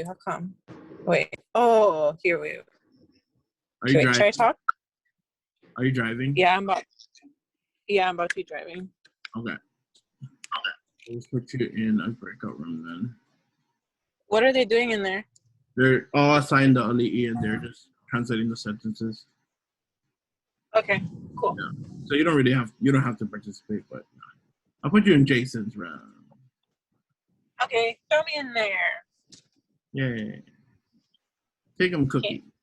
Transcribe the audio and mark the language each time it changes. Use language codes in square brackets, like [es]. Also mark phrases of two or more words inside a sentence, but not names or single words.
[en] How come? Wait. Oh, here we. Are you driving? Should I talk? Are you driving? Yeah, I'm about to be driving. Okay. Let's put you in a breakout room then. What are they doing in there? They're all assigned to ʻAʻaliʻi and they're just translating the sentences. Okay, cool. Yeah. So you don't have to participate, but I'll put you in Jason's round. Okay, throw me in there. Yay. Take him cookie.